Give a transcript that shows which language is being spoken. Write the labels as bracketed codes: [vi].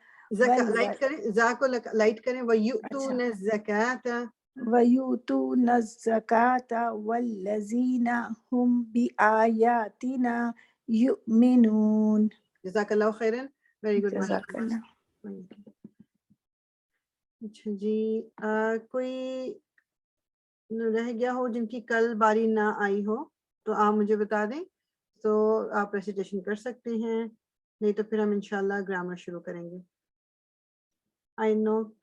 [ur] Light کریں, زا کو لائٹ کریں. [ar] وَيُؤْتُونَ الزَّكَاةَ ويؤتون الزكاة والذين هم بآياتنا يؤمنون. [ur] جزاک اللہ خیرن. [en] Very good. [ur] جزاک اللہ. اچھا جی, کوئی رہ گیا ہو جن کی کل باری نہ آئی ہو تو آپ مجھے بتا دیں, تو آپ ریسیٹیشن کر سکتے ہیں, نہیں تو پھر ہم انشاءاللہ گرامر شروع کریں گے. [en] I know.